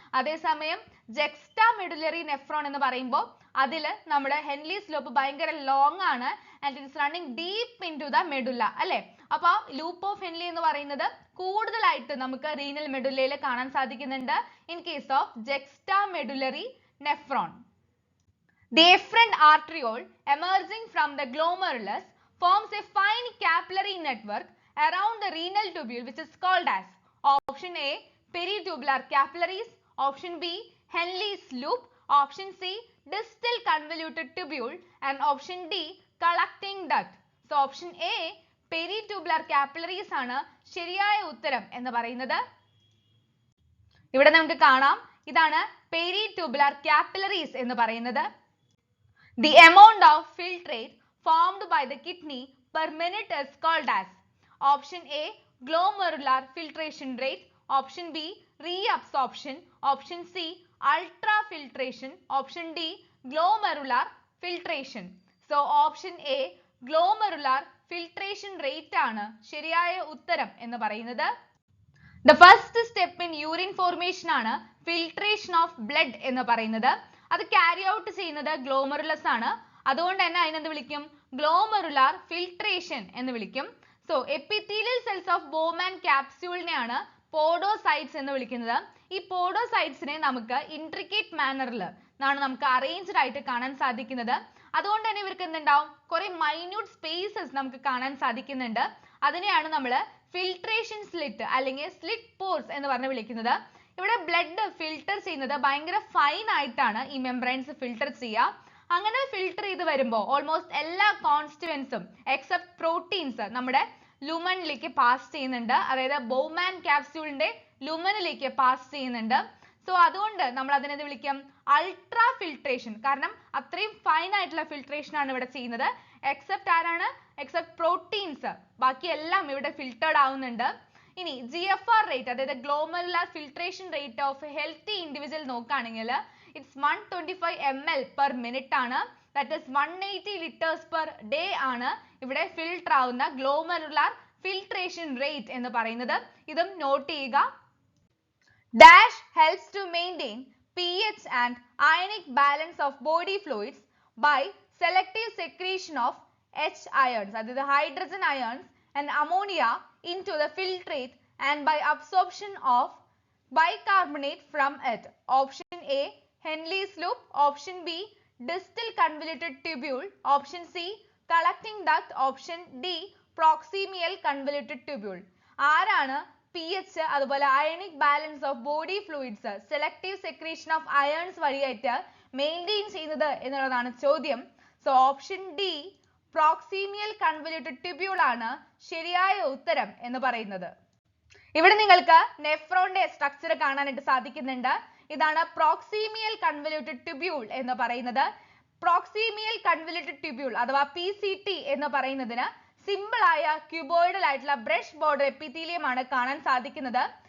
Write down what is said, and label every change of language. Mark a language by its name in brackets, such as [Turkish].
[Malayalam] അതേസമയം ജെക്സ്റ്റാ medullary nephron എന്ന് പറയുമ്പോൾ അതിൽ നമ്മുടെ Henle's ലൂപ്പ് ഭയങ്കര ലോങ് ആണ് [English] and it is running deep into the medulla [Malayalam] അല്ലെ. അപ്പൊ ലൂപ്പ് ഓഫ് ഹെൻലി എന്ന് പറയുന്നത് കൂടുതലായിട്ട് നമുക്ക് റീനൽ മെഡുലയിൽ കാണാൻ സാധിക്കുന്നുണ്ട് [English] In case of juxtamedullary nephron. The efferent arteriole emerging from the glomerulus forms a fine capillary network around the renal tubule which is called as option A, peritubular capillaries. Option B, Henle's loop. Option C, distal convoluted tubule. And option D, collecting duct. So option A, [Malayalam] peritubular capillaries ആണ് ശരിയായ ഉത്തരം എന്ന് പറയുന്നത്. ഇവിടെ നമുക്ക് കാണാം ഇതാണ് peritubular capillaries എന്ന് പറയുന്നത്. [English] The amount of filtrate formed by the kidney per minute is called as option A, glomerular filtration rate. Option B, reabsorption. Option C, ultrafiltration. Option D, glomerular filtration. So option A, glomerular filtration rate [Malayalam] ആണ് ശരിയായ ഉത്തരം എന്ന് പറയുന്നത്. [English] The first step in urine formation ആണ് filtration of blood എന്ന് പറയുന്നത്. [Malayalam] അത് carry out ചെയ്യുന്നത് glomerulus ആണ്. അതുകൊണ്ട് തന്നെ അതിനെന്ത് വിളിക്കും? glomerular filtration എന്ന് വിളിക്കും. So epithelial cells of Bowman capsule നെയാണ് podocytes എന്ന് വിളിക്കുന്നത്. ഈ podocytes നെ നമുക്ക് intricate mannerൽ നമുക്ക് arranged ആയിട്ട് കാണാൻ സാധിക്കുന്നത്. അതുകൊണ്ട് തന്നെ ഇവർക്ക് എന്തുണ്ടാവും? കുറെ minute spaces നമുക്ക് കാണാൻ സാധിക്കുന്നുണ്ട്. അതിനെയാണ് നമ്മൾ filtration slit അല്ലെങ്കിൽ slit pores എന്ന് പറഞ്ഞ് വിളിക്കുന്നത്. ഇവിടെ ബ്ലഡ് ഫിൽട്ടർ ചെയ്യുന്നത് ഭയങ്കര ഫൈൻ ആയിട്ടാണ് ഈ മെംബ്രെയിൻസ് ഫിൽട്ടർ ചെയ്യുക. അങ്ങനെ ഫിൽട്ടർ ചെയ്ത് വരുമ്പോൾ ഓൾമോസ്റ്റ് എല്ലാ കോൺസ്റ്റിറ്റ്യുവൻസും എക്സെപ്റ്റ് പ്രോട്ടീൻസ് നമ്മുടെ ലുമനിലേക്ക് പാസ് ചെയ്യുന്നുണ്ട്. അതായത് ബൗമാൻ ക്യാപ്സ്യൂളിന്റെ ലുമനിലേക്ക് പാസ് ചെയ്യുന്നുണ്ട്. സോ അതുകൊണ്ട് നമ്മൾ അതിനെ വിളിക്കും അൾട്രാ ഫിൽട്രേഷൻ. കാരണം അത്രയും ഫൈൻ ആയിട്ടുള്ള ഫിൽട്രേഷൻ ആണ് ഇവിടെ ചെയ്യുന്നത്. എക്സെപ്റ്റ് ആരാണ്? Except proteins. ബാക്കി എല്ലാം ഇവിടെ ഫിൽട്ടേർഡ് ആവുന്നുണ്ട്. ഇനി GFR റേറ്റ് അതായത് glomerular filtration rate of healthy individual നോക്കുകയാണെങ്കിൽ [English] it's 125 ml per minute [Malayalam] ആണ്. [English] that is 180 liters per day [Malayalam] ആണ് ഇവിടെ ഫിൽട്ടർ ആവുന്ന ഗ്ലോമറുലാർ ഫിൽട്രേഷൻ റേറ്റ് എന്ന് പറയുന്നത്. ഇതും നോട്ട് ചെയ്യുക. [English] Dash helps to maintain pH and ionic balance of body fluids by selective secretion of H ions [Malayalam] അതായത് [English] hydrogen ions and ammonia into the filtrate and by absorption of bicarbonate from it. Option A, Henle's loop. Option B, distal convoluted tubule. Option C, collecting duct. Option D, proximal convoluted tubule. [Malayalam] ആരാണ് pH അതുപോലെ ionic balance of body fluids selective secretion of ions വഴിയായിട്ട് maintain ചെയ്യുന്നത് എന്നുള്ളതാണ് ചോദ്യം. So option D proximal convoluted tubule ആണ് ശരിയായ ഉത്തരം എന്ന് പറയുന്നത്. ഇവിടെ നിങ്ങൾക്ക് നെഫ്രോണിന്റെ സ്ട്രക്ചർ കാണാനായിട്ട് സാധിക്കുന്നുണ്ട്. ഇതാണ് proximal convoluted tubule എന്ന് പറയുന്നത്. proximal convoluted tubule അഥവാ PCT എന്ന് പറയുന്നതിന് സിമ്പിൾ ആയ ക്യൂബോയിഡൽ ആയിട്ടുള്ള ബ്രഷ് ബോർഡർ എപ്പിത്തീലിയം ആണ് കാണാൻ സാധിക്കുന്നത്.